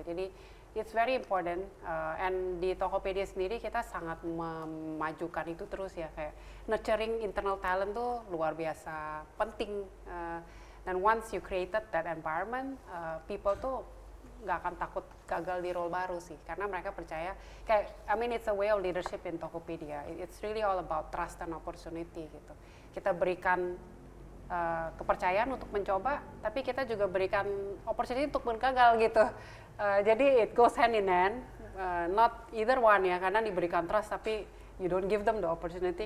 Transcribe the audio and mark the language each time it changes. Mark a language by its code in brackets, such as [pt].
[id] Jadi [en] it's very important, and [id] di Tokopedia sendiri kita sangat memajukan itu terus ya, kayak [en] nurturing internal talent [id] tuh luar biasa penting, dan [en] once you created that environment, people [id] tuh nggak akan takut gagal di role baru sih, karena mereka percaya kayak [en] it's a way of leadership in Tokopedia. It's really all about trust and opportunity gitu. [id] Kita berikan kepercayaan untuk mencoba, tapi kita juga berikan opportunity untuk bergagal gitu. [en] Jadi it goes hand in hand, not either one ya, [id] karena diberikan trust tapi [en] you don't give them the opportunity.